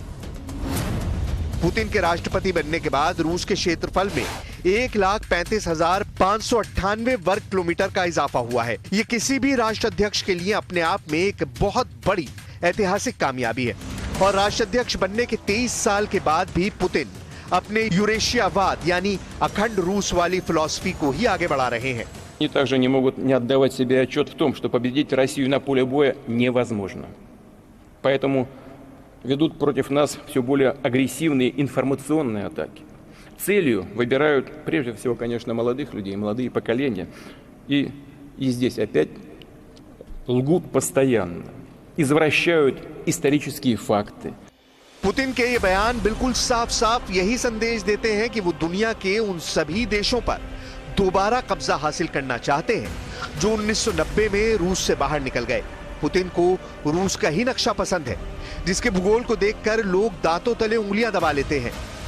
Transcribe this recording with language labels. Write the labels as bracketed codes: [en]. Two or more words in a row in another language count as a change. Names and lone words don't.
[hi] पुतिन के राष्ट्रपति बनने के बाद रूस के क्षेत्रफल में 1,35,598 वर्ग किलोमीटर का इजाफा हुआ है। ये किसी भी राष्ट्राध्यक्ष के लिए अपने आप में एक बहुत बड़ी ऐतिहासिक कामयाबी है। और राष्ट्राध्यक्ष बनने के 23 साल के बाद भी पुतिन अपने यूरेशियावाद यानी अखंड रूस वाली फिलॉसफी को ही आगे बढ़ा रहे हैं। [ru] Они также не могут не отдавать себе отчет в том, что победить Россию на поле боя невозможно. Поэтому ведут против нас все более агрессивные информационные атаки. Целью выбирают прежде всего, конечно, молодых людей, молодые поколения. И здесь опять лгут постоянно, извращают исторические факты. [hi] पुतिन के ये बयान बिल्कुल साफ साफ यही संदेश देते हैं कि वो दुनिया के उन सभी देशों पर दोबारा कब्जा हासिल करना चाहते हैं जो 1990 में रूस से बाहर निकल गए। पुतिन को रूस का ही नक्शा पसंद है, जिसके भूगोल को देखकर लोग दांतों तले उंगलियां दबा लेते हैं।